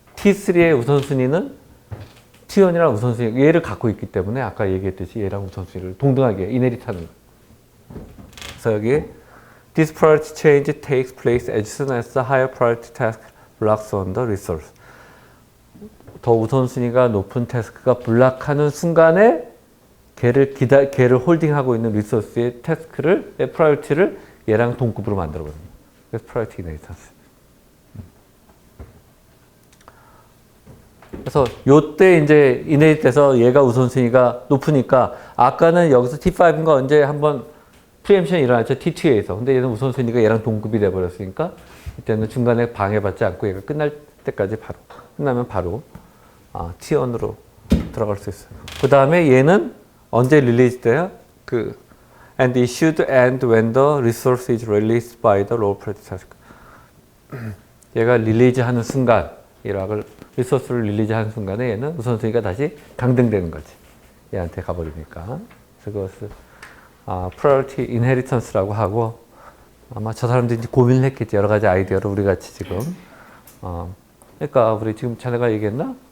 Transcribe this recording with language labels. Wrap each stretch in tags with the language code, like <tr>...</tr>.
<ko>T3의 우선순위는 T1이랑 우선순위 얘를 갖고 있기 때문에 아까 얘기했듯이 얘랑 우선순위를 동등하게 이네리트하는 거예요. 그래서 여기</ko> <en>This priority change takes place as soon as the higher priority task blocks on the resource.</en> <ko>더 우선순위가 높은 태스크가 블락하는 순간에 걔를 홀딩하고 있는 리소스의 태스크를 프라이어티를 얘랑 동급으로 만들어 버립니다. 그래서 priority inheritance. 그래서 요때 이제 이네릿에서 얘가 우선순위가 높으니까 아까는 여기서 T5인가 언제 한번 프리엠션이 일어났죠. T2에서. 근데 얘는 우선순위가 얘랑 동급이 돼버렸으니까 이때는 중간에 방해받지 않고 얘가 끝날 때까지 바로 끝나면 바로 T1으로 들어갈 수 있어요. 그 다음에 얘는 언제 릴리즈 돼요?</ko> <en>and it should end when the resource is released by the lower priority task.</en> <ko>얘가 릴리즈 하는 순간, 리소스를 릴리즈 하는 순간에 얘는 우선순위가 다시 강등되는 거지. 얘한테 가버리니까. 그래서 그것을 priority inheritance라고 하고, 아마 저 사람들이 이제 고민을 했겠지. 여러 가지 아이디어를 우리 같이 지금. 그러니까 우리 지금 자네가 얘기했나?</ko>